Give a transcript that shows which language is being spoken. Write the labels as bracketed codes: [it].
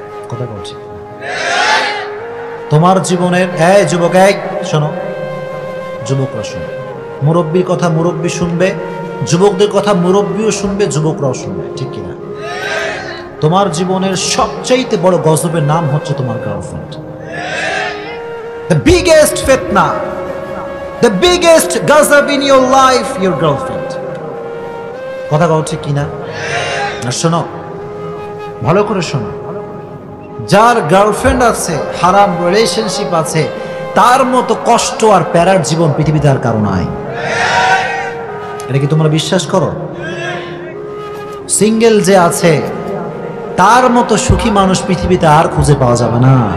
[bn] কথা বলছি তোমার জীবনের, এই যুবক, এই শোনো, যুবকরা শোনো, মুরব্বীর কথা মুরব্বী শুনবে, যুবকদের কথা মুরব্বীও শুনবে, যুবকরাও শুনবে, ঠিক কিনা? তোমার জীবনের সবচাইতে বড় গজবের নাম হচ্ছে তোমার girlfriend. [en] The biggest fitna, the biggest gazab in your life, your girlfriend. [bn] কথা বলছে কিনা? না শোনো, ভালো করে শোনো, যার গার্লফ্রেন্ড আছে, হারাম রিলেশনশিপ আছে, তার মতো কষ্ট আর প্যারার জীবন পৃথিবীতে আর কারো নাই। এটা কি তোমরা বিশ্বাস করো? সিঙ্গেল যে আছে, তার মতো সুখী মানুষ পৃথিবীতে আর খুঁজে পাওয়া যাবে না।